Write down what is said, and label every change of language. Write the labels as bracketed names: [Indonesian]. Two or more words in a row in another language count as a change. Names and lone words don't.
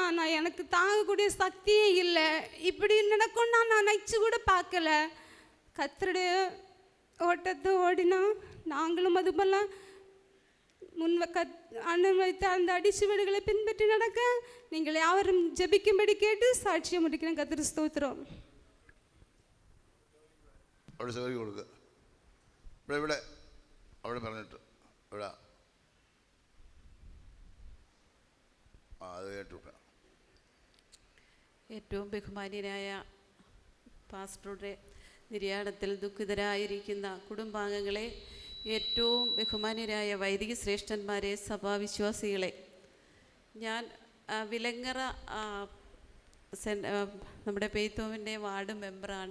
[Tamil] நான் எனக்கு தாங்கக்கூடிய சக்தியே இல்லை. இப்படி நடக்கும் நான் நினச்சி கூட பார்க்கல. கர்த்தருடைய ஓட்டத்தை ஓடினா நாங்களும் அது போல அண்ணன் வைத்த அந்த அடிச்சுவடுகளை பின்பற்றி நடக்க நீங்கள் யாவரும் ஜெபிக்கும்படி கேட்டு சாட்சியம் முடிக்கிறேன். கர்த்தர் ஸ்தோத்திரம். [Malayalam] അവിടെ സൗകര്യം കൊടുക്കുക. ഇവിടെ അവിടെ പറഞ്ഞിട്ട് ഇവിടെ അത് കേട്ടുവിട്ട. ഏറ്റവും ബഹുമാന്യനായ പാസ്റ്ററുടെ നിര്യാണത്തിൽ ദുഃഖിതരായിരിക്കുന്ന കുടുംബാംഗങ്ങളെ, ഏറ്റവും ബഹുമാന്യരായ വൈദിക ശ്രേഷ്ഠന്മാരെ, സഭാവിശ്വാസികളെ, ഞാൻ വിലങ്ങറ നമ്മുടെ പെയ്ത്തോമിൻ്റെ വാർഡ് മെമ്പറാണ്.